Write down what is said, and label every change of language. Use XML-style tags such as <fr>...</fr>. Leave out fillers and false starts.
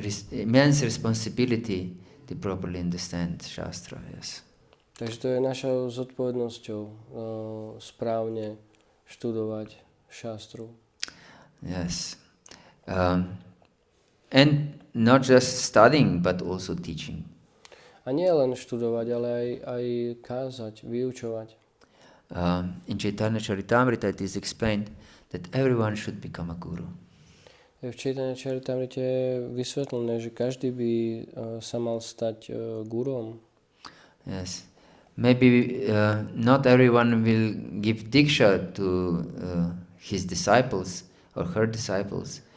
<en>Immense responsibility to properly understand Shastra, yes.</en> <sk>Takže to je našou zodpovednosťou správne študovať šastru.</sk> <en>Yes. And not just studying, but also teaching.</en> <sk>A nie len študovať, ale aj kázať, vyučovať.</sk> <en>In Chaitanya Charitamrita it is explained that everyone should become a guru.</en> <sk>V Chaitanya Charitamrite je vysvetlené, že každý by sa mal stať gurom.</sk> <en>Yes. Maybe not everyone will give diksha to his disciples or her disciples.</en>